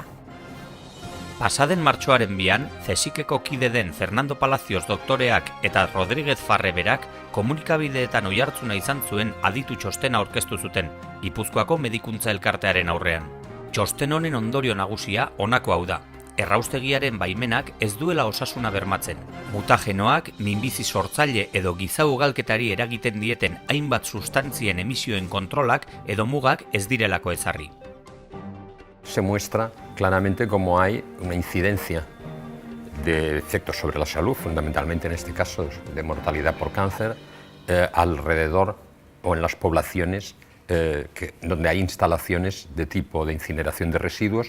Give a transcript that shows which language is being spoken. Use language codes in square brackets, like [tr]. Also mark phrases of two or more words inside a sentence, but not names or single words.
[eu] Pasaden martxoaren 2an, CSIC-eko kide den Fernando Palacios doktoreak eta Rodríguez Farre berak komunikabideetan oihartzuna izan zuen aditu txostena aurkeztu zuten, Gipuzkoako medikuntza elkartearen aurrean. Txosten honen ondorio nagusia honako hau da. Erraustegiaren baimenak ez duela osasuna bermatzen. Mutagenoak, minbizi sortzaile edo giza ugalketari eragiten dieten hainbat sustantzien emisioen kontrolak edo mugak ez direlako ezarri. [es] Se muestra claramente cómo hay una incidencia de efectos sobre la salud, fundamentalmente en este caso de mortalidad por cáncer, alrededor o en las poblaciones donde hay instalaciones de tipo de incineración de residuos.